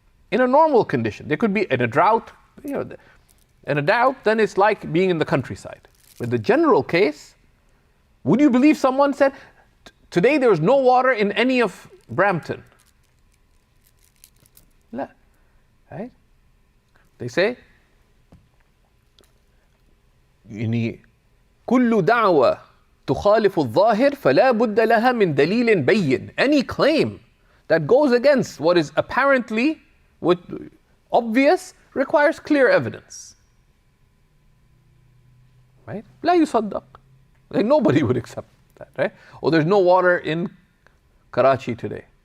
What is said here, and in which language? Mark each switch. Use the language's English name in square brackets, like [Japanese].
[English] In a normal condition. There could be in a drought, in a drought, then it's like being in the countryside. But the general case, would you believe someone said, today there's no water in any of Brampton? [Arabic] لا. Right? They say, يعني كل دعوة تخالف الظاهر فلا بد لها من دليل بين. [English] Any claim that goes against what is apparently obvious requires clear evidence. [Arabic] Right? لا يصدق. [English] Like nobody would accept that, right? Oh, there's no water in Karachi today.